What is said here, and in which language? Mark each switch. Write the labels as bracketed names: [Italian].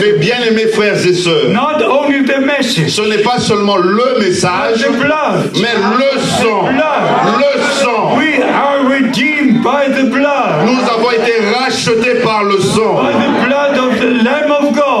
[French] Mes bien-aimés frères et sœurs, [English] not only the message, [French] ce n'est pas seulement le message, [English] the blood. [French] mais le sang. Le sang. [English] We are redeemed by the blood. [French] Nous avons été rachetés par le sang, [English] By the blood of the Lamb of God.